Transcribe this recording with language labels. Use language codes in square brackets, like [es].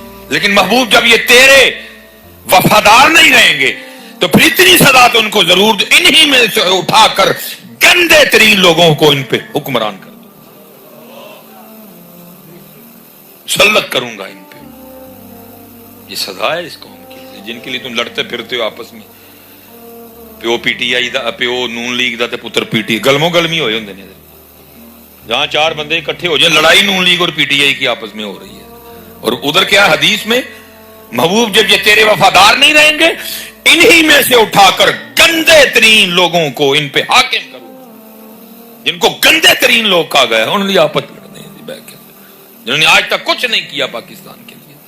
[ur] لیکن محبوب جب یہ تیرے وفادار نہیں رہیں گے تو پھر اتنی سزا تو ان کو ضرور انہی میں سے اٹھا کر گندے ترین لوگوں کو ان پہ حکمران کر دوں، مسلط کروں گا ان پہ. یہ سزا ہے اس قوم کی، جن کے لیے تم لڑتے پھرتے ہو آپس میں. [pa] پیو پی ٹی آئی دا، پیو نون لیگ دا تے پتر پی ٹی، گلموں گلمی ہوئے ہوندے نے. [ur] جہاں 4 بندے اکٹھے ہو جائیں، لڑائی نون لیگ اور پی ٹی آئی کی آپس میں ہو رہی ہے. اور ادھر کیا حدیث میں محبوب جب یہ تیرے وفادار نہیں رہیں گے، انہی میں سے اٹھا کر گندے ترین لوگوں کو ان پہ حاکم کروں. جن کو گندے ترین لوگ کہا گیا انہوں نے آپس لڑنے جنہوں نے آج تک کچھ نہیں کیا پاکستان کے لیے.